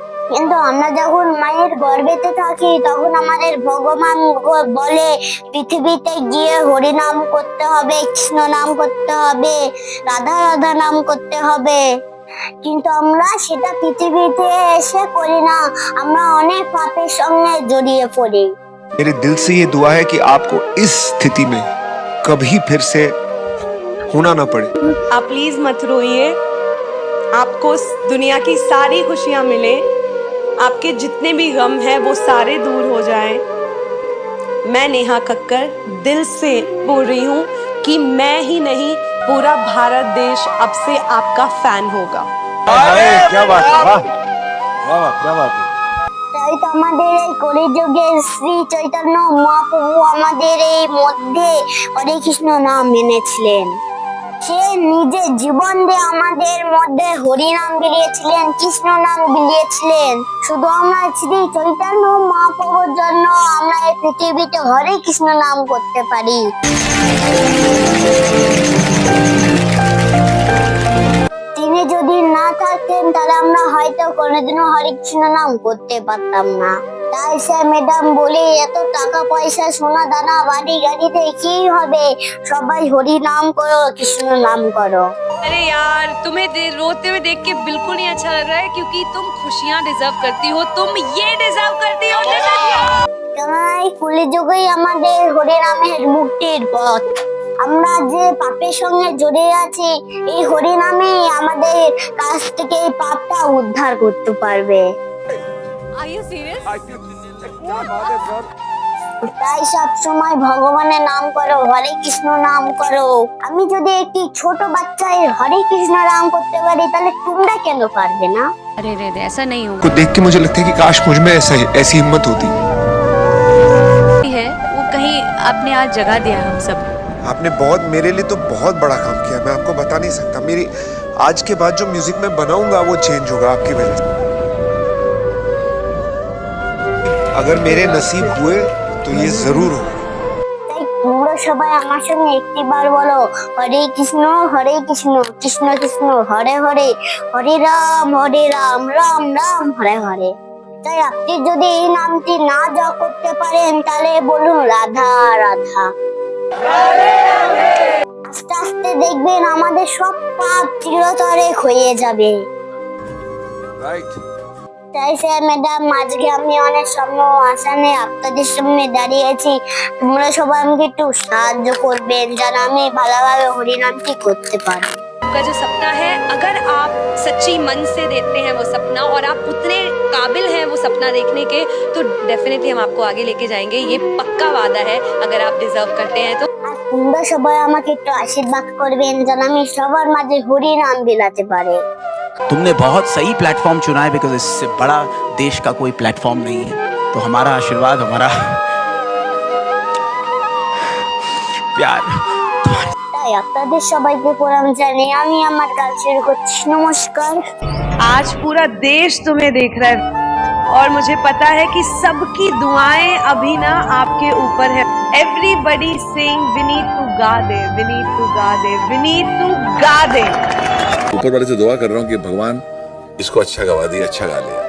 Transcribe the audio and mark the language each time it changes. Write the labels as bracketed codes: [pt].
[bn] কিন্তু আমরা যখন মায়ের গর্ভেতে থাকি, তখন আমাদের ভগবান বলে পৃথিবীতে গিয়ে হরি নাম করতে হবে, কৃষ্ণ নাম করতে হবে, রাধা রাধা নাম করতে হবে। কিন্তু আমরা সেটা পৃথিবীতে এসে করি না, আমরা অনেক পাপের সঙ্গে জড়িয়ে পড়ি। [hi] मेरे दिल से ये दुआ है कि आपको इस स्थिति में कभी फिर से होना ना पड़े। आप प्लीज मत रोइए, आपको दुनिया की सारी खुशियां मिले, आपके जितने भी गम हैं वो सारे दूर हो जाएं। मैं नेहा कक्कर दिल से बोल रही हूँ कि मैं ही नहीं, पूरा भारत देश अब से आपका फैन होगा। क्या बात है, वाह वाह वाह, क्या बात है। [bn] তাই তো আমাদের এই কলিযুগে শ্রী চৈতন্য মহাপ্রভু আমাদের এই মধ্যে হরে কৃষ্ণ নাম এনেছিলেন। সে নিজে জীবন দিয়ে আমাদের মধ্যে হরি নাম বিলিয়েছিলেন, কৃষ্ণ নাম বিলিয়েছিলেন। শুধু আমরা শ্রী চৈতন্য মহাপ্রভুর জন্য আমরা এই পৃথিবীতে হরে কৃষ্ণ নাম করতে পারি। তিনি যদি না থাকতেন তাহলে আমরা হয়তো কোনোদিনও হরে কৃষ্ণ নাম করতে পারতাম না। তাই স্যার ম্যাডাম বলি, এত টাকা পয়সা সোনা দানা বাড়ি গাড়িতে কি হবে, সবাই হরি নাম করো, কৃষ্ণ নাম করো। [hi] अरे यार, तुम्हें रोते हुए देख के बिल्कुल नहीं अच्छा लग रहा है, क्योंकि तुम खुशियाँ डिजर्व करती हो, तुम ये डिजर्व करती हो। [bn] কেন এই কলিযুগেই আমাদের হরি নামের মুক্তির পথ। আমরা যে পাপের সঙ্গে জড়িয়ে আছি, এই হরি নামেই আমাদের কাছ থেকে এই পাপটা উদ্ধার করতে পারবে। [en] Are you serious? [bn] তাই সব সময় ভগবানের নাম করো, হরে কৃষ্ণ নাম করো। আমি যদি একটি ছোট বাচ্চায় হরে কৃষ্ণ নাম করতে পারি, তাহলে তোমরা কেন পারবে না? [hi] अरे रे रे, ऐसा नहीं होगा। को देख के मुझे लगता है कि काश मुझ में ऐसी हिम्मत होती। है वो कहीं आपने आज जगा दिया हम सब। आपने बहुत, मेरे लिए तो बहुत बड़ा काम किया, मैं आपको बता नहीं सकता। मेरी आज के बाद जो म्यूजिक मैं बनाऊंगा वो चेंज होगा आपकी वजह से। अगर मेरे नसीब हुए तो ये जरूर होगा। [bn] তাই তোমরা সবাই আমার সঙ্গে একটিবার বলো, হরে কৃষ্ণ কৃষ্ণ কৃষ্ণ হরে হরে, হরে রাম রাম রাম হরে হরে। তাই আপনি যদি এই নামটি না জপ করতে পারেন তাহলে বলুন রাধা রাধা। আস্তে আস্তে দেখবেন আমাদের সব পাপ চিরতরে ক্ষয়ে যাবে। তাই স্যার ম্যাডাম, আজকে আমি অনেক স্বপ্ন আশা নিয়ে আপনাদের সামনে দাঁড়িয়েছি। তোমরা সবাই আমাকে একটু সাহায্য করবেন যেন আমি ভালোভাবে হরিনামটি করতে পারি। [hi] आपका जो सपना है, अगर आप सच्ची मन से देखते हैं वो सपना और आप उतने काबिल हैं वो सपना देखने के, तो डेफिनेटली हम आपको आगे लेके जाएंगे। ये पक्का वादा है, अगर आप डिजर्व करते हैं तो। [bn] আর তোমরা সবাই আমাকে একটু আশীর্বাদ করবেন যেন আমি সবার মাঝে হরিনাম বিলাতে পারি। [hi] तुमने बहुत सही प्लेटफॉर्म चुना है, बिकॉज इससे बड़ा देश का कोई प्लेटफॉर्म नहीं है। तो हमारा आशीर्वाद, हमारा प्यार। [bn] তাই আপনাদের সবাইকে প্রণাম জানিয়ে আমি আমার কাজ শুরু করছি। নমস্কার। [hi] आज पूरा देश तुम्हें देख रहा है और मुझे पता है कि सबकी दुआएं अभी ना आपके ऊपर है। [en] everybody sing [hi] विनीत टू गा दे, विनीत टू गा दे, विनीत टू गा दे। ऊपर वाले से दुआ कर रहा हूँ कि भगवान इसको अच्छा गवा दिए, अच्छा गा लिया।